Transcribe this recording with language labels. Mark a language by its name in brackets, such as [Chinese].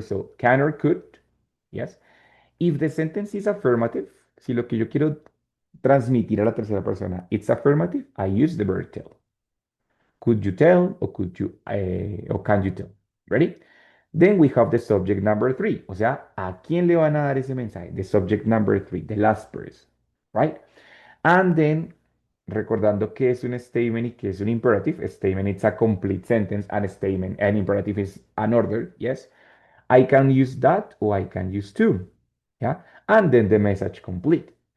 [English] So can or could, yes. If the sentence is affirmative, [Spanish] si lo que yo quiero transmitir a la tercera persona, [English] it's affirmative, I use the verb tell. Could you tell or or can you tell? Ready? Then we have the subject number 3. [Spanish] O sea, ¿a quién le van a dar ese mensaje? [English] The subject number 3, the last person, right? And then, [Spanish] recordando que es un statement y que es un imperative, [English] a statement it's a complete sentence, and a statement, an imperative is an order, yes? I can use that or I can use to, yeah? And then the message complete.